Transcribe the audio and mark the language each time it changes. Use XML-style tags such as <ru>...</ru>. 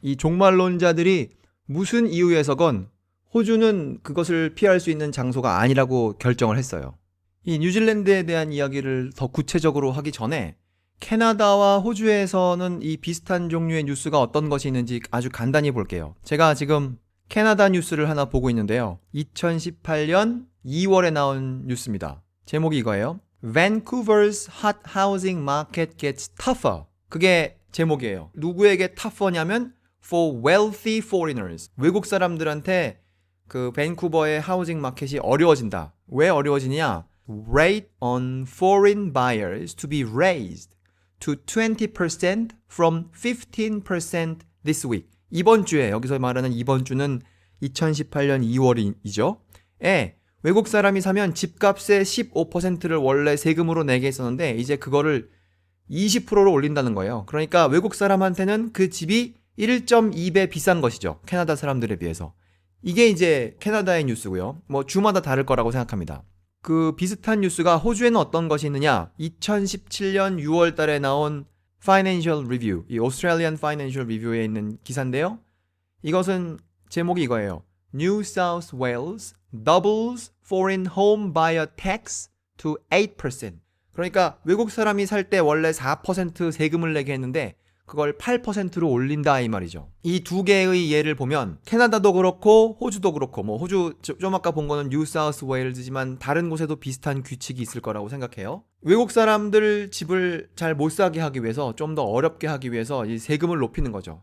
<ko>이 종말론자들이 무슨 이유에서건 호주는 그것을 피할 수 있는 장소가 아니라고 결정을 했어요. 이 뉴질랜드에 대한 이야기를 더 구체적으로 하기 전에 캐나다와 호주에서는 이 비슷한 종류의 뉴스가 어떤 것이 있는지 아주 간단히 볼게요. 제가 지금 캐나다 뉴스를 하나 보고 있는데요. 2018년 2월에 나온 뉴스입니다. 제목이 이거예요.</ko> <en>Vancouver's hot housing market gets tougher.</en> <ko>그게 제목이에요. 누구에게 tougher냐면</ko> <en>for wealthy foreigners.</en> <ko>외국 사람들한테 그 밴쿠버의 하우징 마켓이 어려워진다. 왜 어려워지냐?</ko> <en>Rate on foreign buyers to be raised to 20% from 15% this week.</en> <ko>이번 주에, 여기서 말하는 이번 주는 2018년 2월이죠. 외국 사람이 사면 집값의 15%를 원래 세금으로 내게 했었는데 이제 그거를 20%로 올린다는 거예요. 그러니까 외국 사람한테는 그 집이 1.2배 비싼 것이죠. 캐나다 사람들에 비해서. 이게 이제 캐나다의 뉴스고요. 뭐 주마다 다를 거라고 생각합니다. 그 비슷한 뉴스가 호주에는 어떤 것이 있느냐? 2017년 6월 달에 나온 Financial Review, 이 Australian Financial Review에 있는 기사인데요. 이것은 제목이 이거예요.</ko> <en>New South Wales doubles foreign home buyer tax to 8%.</en> <ko>그러니까 외국 사람이 살 때 원래 4% 세금을 내게 했는데 그걸 8%로 올린다 이 말이죠. 이 두 개의 예를 보면 캐나다도 그렇고 호주도 그렇고 뭐 호주 좀 아까 본 거는 뉴 사우스 웨일즈지만 다른 곳에도 비슷한 규칙이 있을 거라고 생각해요. 외국 사람들 집을 잘 못 사게 하기 위해서 좀 더 어렵게 하기 위해서 이 세금을 높이는 거죠.</ko>